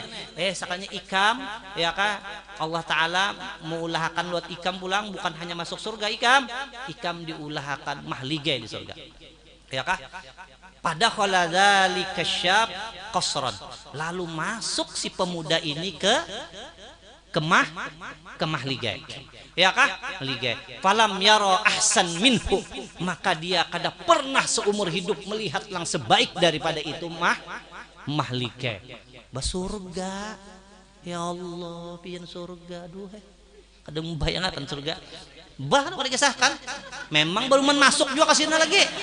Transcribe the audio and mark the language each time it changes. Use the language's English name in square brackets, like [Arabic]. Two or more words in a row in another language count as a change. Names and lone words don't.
[Banjar] Sakanya ikam, ya kah, Allah Taala mengulahkan buat ikam pulang, bukan hanya masuk surga ikam diulahkan mahligai di surga, ya kah. Pada [Arabic] ذلك الشاب قصرا, [Banjar] lalu masuk si pemuda ini ke mahligai, ya kah, mahligai. [Arabic] فلم ير أحسن منه, [Banjar] maka dia kada pernah seumur hidup melihat yang sebaik daripada itu mahligai. Basurga, ya Allah, pian surga, aduh, kada membayangkan surga. Bah, kada kisahkan, memang baru masuk juga kasihna lagi.